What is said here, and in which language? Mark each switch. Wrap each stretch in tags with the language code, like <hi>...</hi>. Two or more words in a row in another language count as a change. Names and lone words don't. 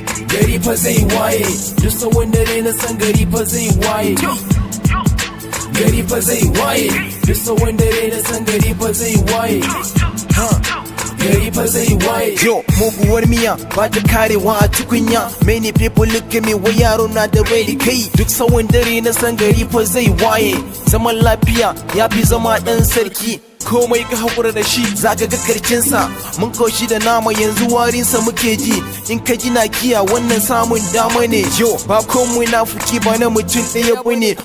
<ha>Gari fa zai waye. Duk tsawon dare na san gari fa zai waye. Gari fa zai waye, duk tsawon dare na san gari fa zai waye. Ha, gari fa zai waye. Yo, muguwar miya ba ta karewa a tukunya.</ha> <en>Many people look at me,</en> <ha>wai yaro na da raini kai. Duk tsawon dare na san gari fa zai waye. Zaman lafiya ya fi zama ɗan sarki. Komai ka haƙura da shi, za ka ga karshen sa. Mun koshi da nama, yanzu warin sa muke ji. In ka gina kiya, wannan samun dama ne. Yo, ba kon munafuki ba na mutum ɗaya bane.</ha>